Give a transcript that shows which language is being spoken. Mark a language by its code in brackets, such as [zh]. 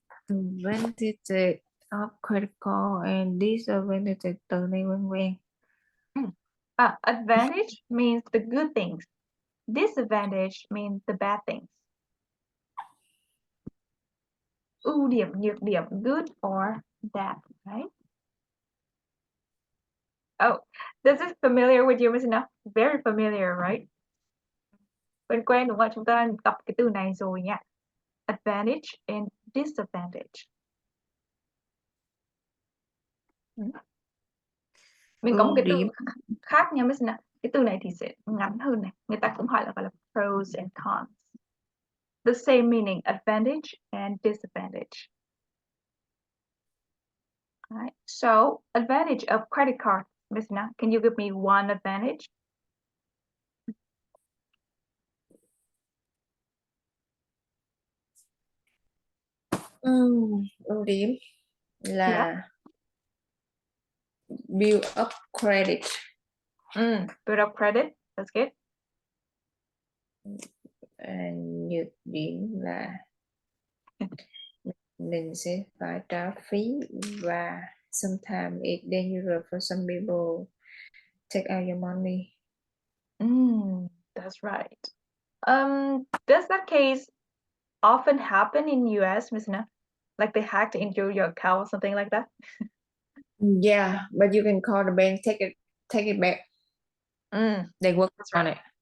[en] Advantage of credit card and disadvantage [vi] từ này quen. [en] Advantage means the good things. Disadvantage means the bad things. [vi] Ưu điểm, nhược điểm, [en] good or bad, right? Oh, this is familiar with you, Ms. Na? Very familiar, right? [vi] Quen đúng không? Chúng ta gặp cái từ này rồi nha. [en] Advantage and disadvantage. [vi] Mình có một cái từ khác nha Ms. Na. Cái từ này thì sẽ ngắn hơn này. Người ta cũng gọi là pros and cons. [en] The same meaning, advantage and disadvantage. All right. So, advantage of credit card, Ms. Na, can you give me one advantage? [vi] Ưu điểm là [en] build up credit. Build up credit, that's good. [vi] Nhược điểm là mình sẽ phải trả phí và [en] sometimes it's dangerous for some people take out your money. That's right. Does that case often happen in US, Ms. Na? Like they hacked into your account or something like that? Yeah, but you can call the bank, take it back. They work on it.